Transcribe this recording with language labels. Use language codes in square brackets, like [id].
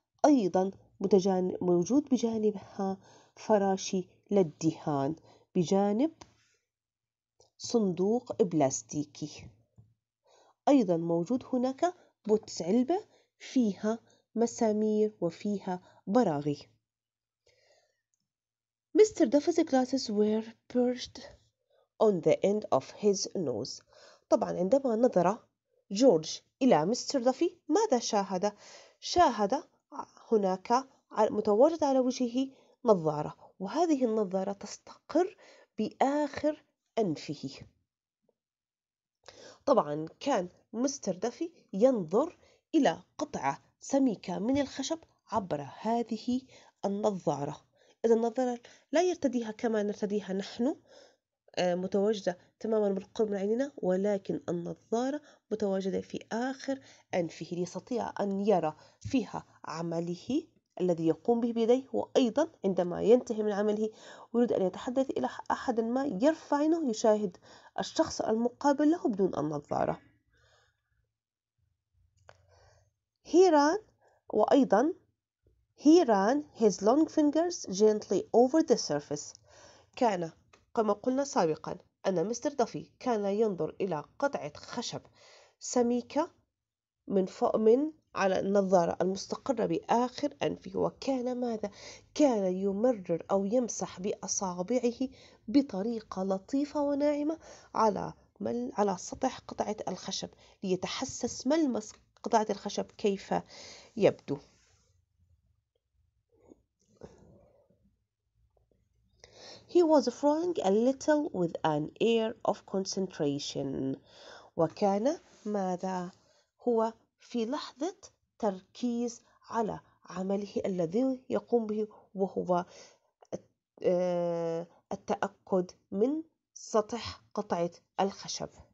[ar] أيضا موجود بجانبها فراشي للدهان بجانب صندوق بلاستيكي. أيضا موجود هناك بوتس علبة فيها مسامير وفيها براغي. [en] Mr. Duffy's glasses were perched on the end of his nose. [ar] طبعا عندما نظر جورج إلى مستر دافي ماذا شاهد؟ شاهد هناك متواجد على وجهه نظارة، وهذه النظارة تستقر بآخر أنفه. طبعا كان مستر دافي ينظر إلى قطعة سميكة من الخشب عبر هذه النظارة. إذا النظارة لا يرتديها كما نرتديها نحن متواجدة تماما بالقرب من عيننا، ولكن النظارة متواجدة في آخر أنفه ليستطيع أن يرى فيها عمله الذي يقوم به بيديه، وأيضا عندما ينتهي من عمله ويريد أن يتحدث إلى أحد ما يرفع عينه يشاهد الشخص المقابل له بدون النظارة. وأيضا [en] he ran his long fingers gently over the surface. [ar] كان كما قلنا سابقا أن مستر دافي كان ينظر إلى قطعة خشب سميكة من على النظارة المستقرة بآخر أنفه، وكان ماذا؟ كان يمرر أو يمسح بأصابعه بطريقة لطيفة وناعمة على سطح قطعة الخشب ليتحسس ملمس قطعة الخشب كيف يبدو. [en] He was frowning a little with an air of concentration. [ar] وكان ماذا؟ هو في لحظة تركيز على عمله الذي يقوم به، وهو التأكد من سطح قطعة الخشب.